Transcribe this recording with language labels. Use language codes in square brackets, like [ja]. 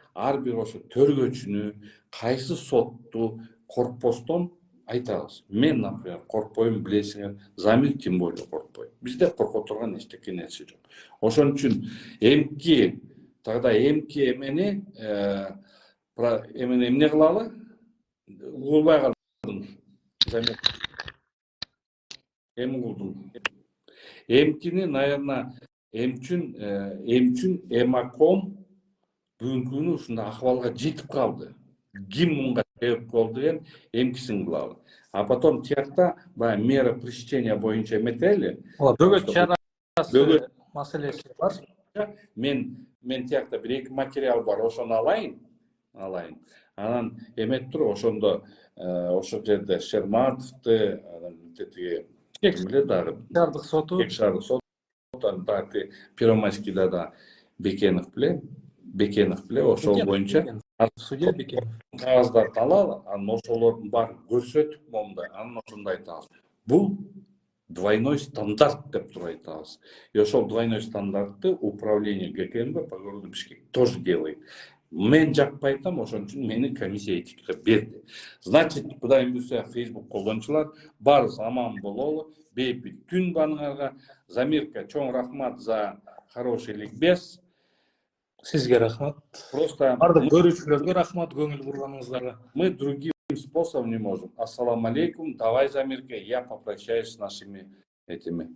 [ky] Ар бир ошо тергөөчүнү, кайсы сотту коркпостон айтабыз. Мен, например, коркпойм, билесиңер, Замир [ru] тем более [ky] коркпойт. Бизде корко турган эчтеке нерсе жок. Ошон үчүн эмки эмени эмне кылалы? Угулбай калдым. Замир. Эми кылдым. Эмкини, [ru] наверное, [ky] эмчүн Эмаком бүгүнкү күнү ушундай акыбалга жетип калды. Ким мунга себеп болду деген эмкисин кылалы. [ru] А потом [ky] тиякта баягы [ru] мера пресечения [ky] боюнча эметели. Бөгөт чарасы Бөгөт маселеси бар. мен тиякта бир эки материал бар, ошону алайын. Анан эмет туруп ошондо ошол жерде Шерматовду, анан тиги ким эле дагы Шаардык соту, Кек шаардык сот, дагы Первомайскийда да Бекенов беле ошол боюнча судья Бекенов. кагаздарды алалы, анан ошолордун баарын көрсөтүп момундай, анан ошондой айтабыз. Бул [ru] двойной стандарт [ky] деп туруп айтабыз. [ru] И [ky] ошол [ru] двойной стандартты управление ГКМБ по городу Бишкек тоже делает. [ky] Мен жакпай айтам, ошон үчүн мени комиссия этикага берди. [ru] Значит, [ky] Кудайым буйрса, Facebook колдончулар баарыбыз аман бололу. Бейбит күн баарыңарга. [ru] Замирка, [ky] чоң рахмат [ru] за хороший ликбез. [ky] Сизге рахмат. [ru] Просто [ky] Бардык көрүүчүлөргө рахмат көңүл бурганыңыздарга. [ru] мы другим способом не можем. Ассаламу алейкум. Давай, Замирка, я попрощаюсь с нашими этими.